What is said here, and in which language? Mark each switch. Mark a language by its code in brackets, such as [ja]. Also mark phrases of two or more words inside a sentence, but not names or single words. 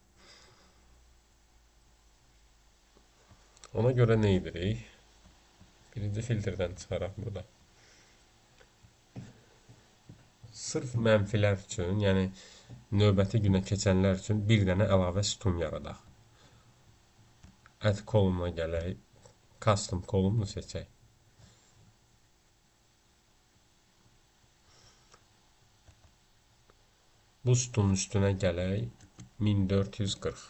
[az] Ona görə nə edirik? Birinci filtrdən çıxaraq burada. Sırf mənfilər üçün, yəni Növbəti günə keçənlər üçün bir dənə əlavə sütun yaradaq. [en] Add column- [az] a gələk. [en] Custom column- [az] u seçək. Bu sütunun üstünə gələk. 1440.